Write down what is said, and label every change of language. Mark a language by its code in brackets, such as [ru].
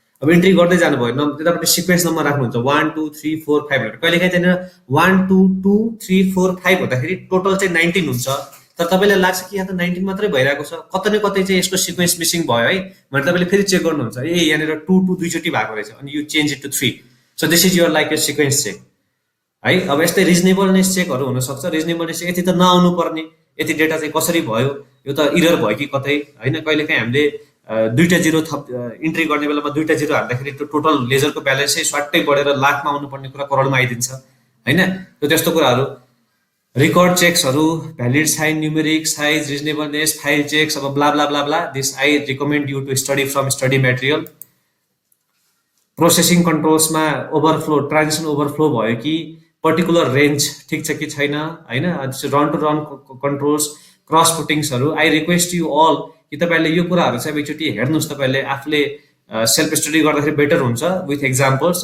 [ne] अब इन्ट्री गर्दै जानुभयो, त्यतापट्टि सिक्वेन्स नम्बर राख्नुहुन्छ 1 2 3 4 5 भनेर। कहिलेकाहीँ त्यहाँनिर 1 2 2 3 4 5 हुँदाखेरि टोटल चाहिँ 19 हुन्छ, तर तपाईँलाई लाग्छ कि यहाँ त 19 मात्रै भइरहेको छ, कतै न कतै चाहिँ यसको सिक्वेन्स मिसिङ भयो है भनेर तपाईँले फेरि चेक गर्नुहुन्छ, ए यहाँनिर 2 2 दुईचोटि भएको रहेछ, अनि [en] You change it to 3। So this is your like यो sequence check है। [ne] अब यस्तै रिजनेबलनेस चेकहरू हुनसक्छ। रिजनेबलनेस यति त नआउनु पर्ने, यति डेटा चाहिँ कसरी भयो, यो त इरर भयो कि कतै, होइन? कहिलेकाहीँ हामीले 2टा 0 थप इन्ट्री गर्ने बेलामा 2टा 0 हाल्दाखेरि त्यो टोटल लेजरको ब्यालेन्सै स्वाट्टै बढेर लाखमा आउनुपर्ने कुरा करोडमा आइदिन्छ, होइन? त्यस्तो कुराहरू। Record चेक्सहरू, valid sign, numeric size, reasonableness, file checks, अब blah blah blah blah. [en] This I recommend you to study from study material. [ne] Processing कन्ट्रोल्समा overflow, transaction overflow भयो कि, पर्टिकुलर रेन्ज ठिक छ कि छैन, होइन? Run to run controls, cross पुटिङ्सहरू। [en] I request you all [ne] कि तपाईँहरूले यो कुराहरू चाहिँ एकचोटि हेर्नुहोस्, तपाईँहरूले आफूले सेल्फ स्टडी गर्दाखेरि बेटर हुन्छ [en] With examples.